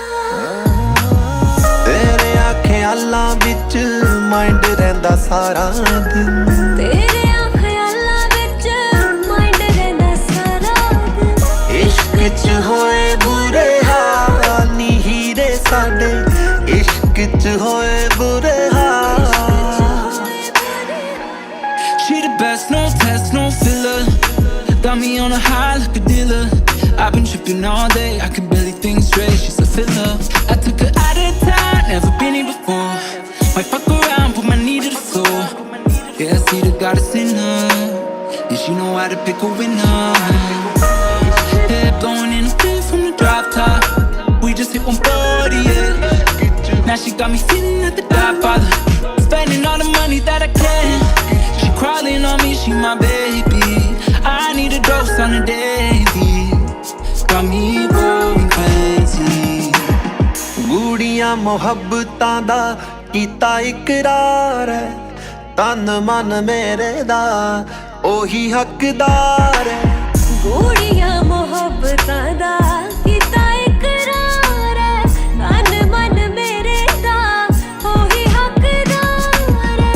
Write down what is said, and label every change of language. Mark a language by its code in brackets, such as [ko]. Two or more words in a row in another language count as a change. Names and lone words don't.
[pa] ਤੇਰੇ ਖ਼ਿਆਲਾਂ ਵਿੱਚ माइंड ਰਹਿੰਦਾ ਸਾਰਾ ਦਿਨ। ਤੇਰੇ ਖ਼ਿਆਲਾਂ ਵਿੱਚ माइंड ਰਹਿੰਦਾ ਸਾਰਾ ਦਿਨ। ਇਸ਼ਕ ਚ ਹੋਏ ਬੁਰੇ ਹਾਲ ਨੀ ਹੀਰੇ ਸਾਡੇ, ਇਸ਼ਕ ਚ ਹੋਏ ਬੁਰੇ ਹਾਲ। [en] She the best, no test, no filler. Got me on a high like a dealer. I've been tripping all day, I can barely think straight. She's a filler. I took her out of town, never been here before. Might fuck around, put my knee to the floor. Yeah, I see the goddess in her, and she know how to pick a winner. Head blowing in the wind from the drop top. We just hit 140, yeah. Now she got me sitting at the Godfather, spending all the money that I can. She crawling on me, she my baby. I need a dose on a daily. Got me going crazy. [pa] ਗੂੜ੍ਹੀਆਂ ਮੁਹੱਬਤਾਂ ਦਾ ਕੀਤਾ ਇਕਰਾਰ ਹੈ, ਤਨ ਮਨ ਮੇਰੇ ਦਾ ਓਹੀ ਹੱਕਦਾਰ ਹੈ। ਗੂੜ੍ਹੀਆਂ ਮੁਹੱਬਤਾਂ ਦਾ ਕੀਤਾ ਇਕਰਾਰ ਹੈ, ਤਨ ਮਨ ਮੇਰੇ ਦਾ ਓਹੀ ਹੱਕਦਾਰ ਹੈ।